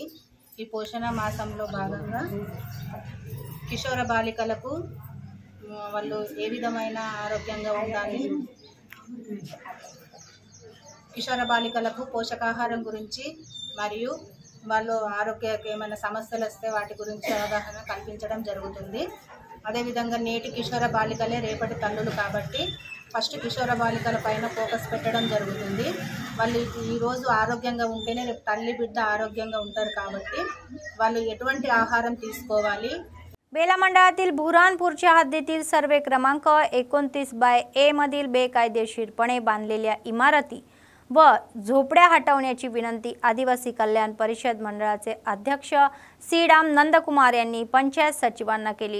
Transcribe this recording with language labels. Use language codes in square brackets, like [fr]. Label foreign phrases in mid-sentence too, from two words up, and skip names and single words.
[te] ఈ పోషణ మాసంలో భాగంగా కిషోర బాలికలకు వాళ్ళు ఏ విధమైన ఆరోగ్యంగా ఉండాలి, కిషోర బాలికలకు పోషకాహారం గురించి మరియు వాళ్ళు ఆరోగ్యకి ఏమైనా సమస్యలు వస్తే వాటి గురించి అవగాహన కల్పించడం జరుగుతుంది. అదేవిధంగా నేటి కిషోర బాలికలే రేపటి తల్లులు కాబట్టి ఫస్ట్ కిషోర బాలికల పైన ఫోకస్ పెట్టడం జరుగుతుంది. వాళ్ళు ఈరోజు ఆరోగ్యంగా ఉంటేనే రేపు తల్లీ బిడ్డ ఆరోగ్యంగా ఉంటారు కాబట్టి వాళ్ళు ఎటువంటి ఆహారం తీసుకోవాలి. [mr] बेला मंडळातील बुऱ्हाणपूरच्या हद्दीतील सर्वे क्रमांक 29/A मधील बेकायदेशीरपणे बांधलेल्या इमारती व झोपड्या हटवण्याची विनंती आदिवासी कल्याण परिषद मंडळाचे अध्यक्ष सीडाम नंदकुमार यांनी पंचायत सचिवांना केली.